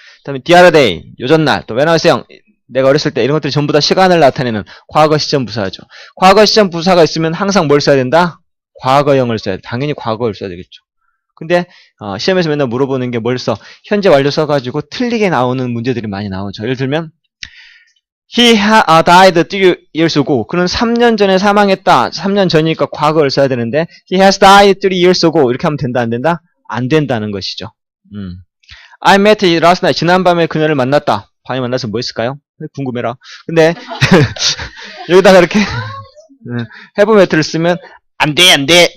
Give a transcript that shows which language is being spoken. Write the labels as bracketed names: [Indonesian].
[Korean] 그 다음에 [English] the other day, [Korean] 요전날, 또 [English] when I was young, [Korean] 내가 어렸을 때, 이런 것들이 전부 다 시간을 나타내는 과거 시점 부사죠. 과거 시점 부사가 있으면 항상 뭘 써야 된다? 과거형을 써야 돼. 당연히 과거를 써야 되겠죠. 근데 시험에서 맨날 물어보는 게 뭘 써? 현재 완료 써가지고 틀리게 나오는 문제들이 많이 나오죠. 예를 들면 [English] He died 3 years ago. [Korean] 그는 3년 전에 사망했다. 3년 전이니까 과거를 써야 되는데 [English] He has died 3 years ago. [Korean] 이렇게 하면 된다 안 된다? 안 된다는 것이죠. [English] I met last night. [Korean] 지난밤에 그녀를 만났다. 밤에 만나서 뭐 했을까요? 궁금해라. 근데 여기다가 이렇게 have met를 쓰면 안 돼.